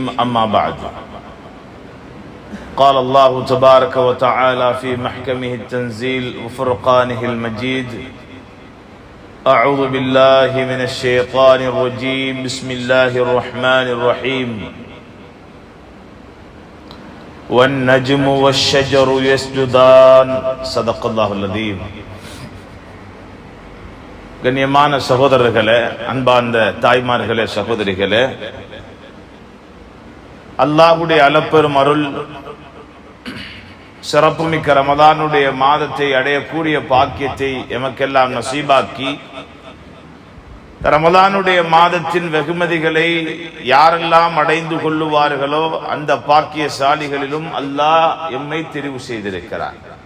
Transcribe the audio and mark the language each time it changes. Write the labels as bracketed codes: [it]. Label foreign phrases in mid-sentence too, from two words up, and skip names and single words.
[ar] أما بعد، قال الله تبارك وتعالى في محكمه التنزيل وفرقانه المجيد: أعوذ بالله من الشيطان الرجيم. بسم الله الرحمن الرحيم. والنجم والشجر يسجدان. صدق الله العظيم. [ta] கண்ணியமான சகோதரர்களே, அன்பார்ந்த தாய்மார்களே, சகோதரிகளே, அல்லாஹ்வுடைய அளப்பெரும் அருள் சிறப்புமிக்க ரமதானுடைய மாதத்தை அடையக்கூடிய பாக்கியத்தை எமக்கெல்லாம் நசீபாக்கி, ரமதானுடைய மாதத்தின் வெகுமதிகளை யாரெல்லாம் அடைந்து கொள்ளுவார்களோ அந்த பாக்கியசாலிகளிலும் அல்லாஹ் எம்மை தெரிவு செய்திருக்கிறார்.